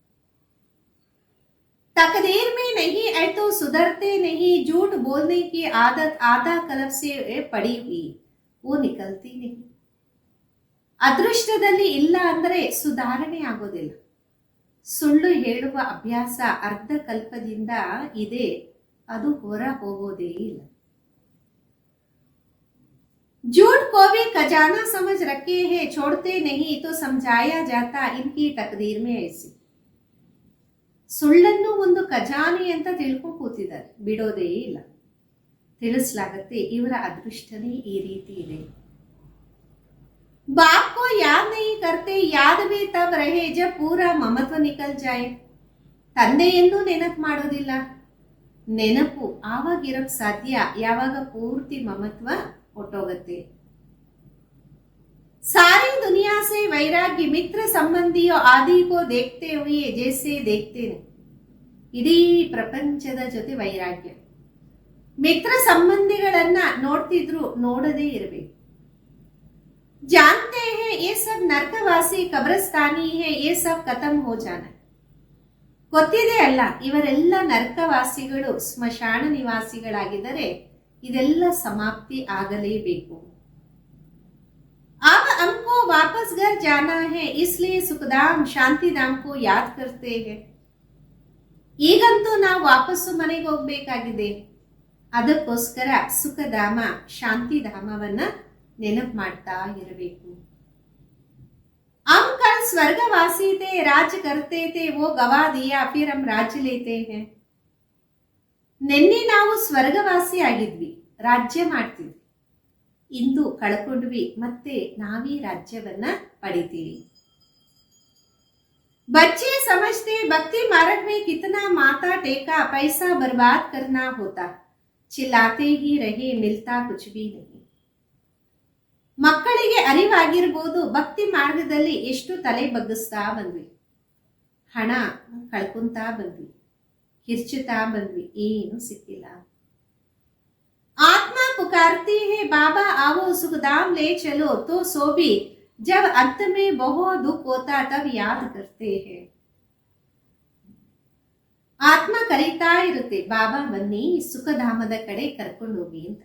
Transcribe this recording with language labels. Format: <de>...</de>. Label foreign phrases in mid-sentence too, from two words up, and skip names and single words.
<hi>तकदीर में नहीं है तो सुधरते नहीं, झूठ बोलने की आदत आधा कलब से पड़ी हुई, वो निकलती नहीं.</hi> <kn>ಅದೃಷ್ಟದಲ್ಲಿ ಇಲ್ಲ ಅಂದರೆ ಸುಧಾರಣೆ ಆಗೋದಿಲ್ಲ. ಸುಳ್ಳು ಹೇಳುವ ಅಭ್ಯಾಸ ಅರ್ಧ ಕಲ್ಪದಿಂದ ಇದೆ, ಅದು ಹೊರ ಹೋಗೋದೇ ಇಲ್ಲ.</kn> <hi>झूठ को भी खजाना समझ रखे हैं, छोड़ते नहीं तो समझाया जाता, इनकी तकदीर में ऐसी.</hi> <kn>ಸುಳ್ಳನ್ನು ಒಂದು ಖಜಾನೆ ಅಂತ ತಿಳ್ಕೊಂಡು ಕೂತಿದ್ದಾರೆ, ಬಿಡೋದೇ ಇಲ್ಲ. ತಿಳಿಸಲಾಗತ್ತೆ ಇವರ ಅದೃಷ್ಟನೇ ಈ ರೀತಿ ಇದೆ.</kn> <hi>बाप को याद नहीं करते, याद भी तब रहे जब पूरा ममत्व निकल जाए.</hi> <kn>ತಂದೆಯನ್ನು ನೆನಪು ಮಾಡೋದಿಲ್ಲ, ನೆನಪು ಆವಾಗಿರಕ್ ಸಾಧ್ಯ ಯಾವಾಗ ಪೂರ್ತಿ ಮಮತ್ವ ಹೊಟ್ಟೋಗತ್ತೆ.</kn> <hi>सारी दुनिया से वैराग्य, मित्र संबंधियों आदि को देखते हुए जैसे देखते नहीं.</hi> <kn>ಇಡೀ ಪ್ರಪಂಚದ ಜೊತೆ ವೈರಾಗ್ಯ, ಮಿತ್ರ ಸಂಬಂಧಿಗಳನ್ನ ನೋಡ್ತಿದ್ರು ನೋಡದೇ ಇರಬೇಕು.</kn> <hi>जानते हैं ये सब नरकवासी कब्रस्तानी है, ये सब खत्म हो जाना.</hi> <kn>ಗೊತ್ತಿದೆ ಅಲ್ಲ, ಇವರೆಲ್ಲ ನರಕವಾಸಿಗಳು, ಸ್ಮಶಾನ ನಿವಾಸಿಗಳಾಗಿದ್ದರೆ ಇದೆಲ್ಲ ಸಮಾಪ್ತಿ ಆಗಲೇಬೇಕು.</kn> <hi>अब हमको वापस घर जाना है, इसलिए सुखधाम शांतिधाम को याद करते हैं.</hi> <kn>ಈಗಂತೂ ನಾವು ವಾಪಸ್ಸು ಮನೆಗೆ ಹೋಗ್ಬೇಕಾಗಿದೆ, ಅದಕ್ಕೋಸ್ಕರ ಸುಖಧಾಮ ಶಾಂತಿಧಾಮವನ್ನ ನೆನಪು ಮಾಡ್ತಾ ಇರಬೇಕು.</kn> <hi>हम कल स्वर्गवासी थे, राज्य करते थे, वो गवा दिया, फिर हम राज्य लेते हैं.</hi> <kn>ನಿನ್ನೆ ನಾವು ಸ್ವರ್ಗವಾಸಿ ಆಗಿದ್ವಿ, ರಾಜ್ಯ ಮಾಡ್ತಿದ್ವಿ. ಇಂದು ಕಳ್ಕೊಂಡ್ವಿ, ಮತ್ತೆ ನಾವೇ ರಾಜ್ಯವನ್ನ ಪಡಿತೀವಿ.</kn> <hi>बच्चे समझते भक्ति मार्ग में कितना माथा टेका, पैसा बर्बाद करना होता, चिल्लाते ही रहे, मिलता कुछ भी नहीं.</hi> <kn>ಮಕ್ಕಳಿಗೆ ಅರಿವಾಗಿರ್ಬೋದು, ಭಕ್ತಿ ಮಾರ್ಗದಲ್ಲಿ ಎಷ್ಟು ತಲೆ ಬಗ್ಗಿಸ್ತಾ ಬಂದ್ವಿ, ಹಣ ಕಳ್ಕೊಂತಾ ಬಂದ್ವಿ, ಕಿರ್ಚುತ್ತಾ ಬಂದ್ವಿ, ಏನು ಸಿಕ್ಕಿಲ್ಲ.</kn> <hi>आत्मा पुकारती है, बाबा आओ सुखधाम ले चलो, तो सो भी जब अंत में बहुत दुख होता तब याद करते हैं.</hi> <kn>ಆತ್ಮ ಕರೀತಾ ಇರುತ್ತೆ, ಬಾಬಾ ಬನ್ನಿ ಸುಖಧಾಮದ ಕಡೆ ಕರ್ಕೊಂಡು ಹೋಗಿ ಅಂತ.</kn>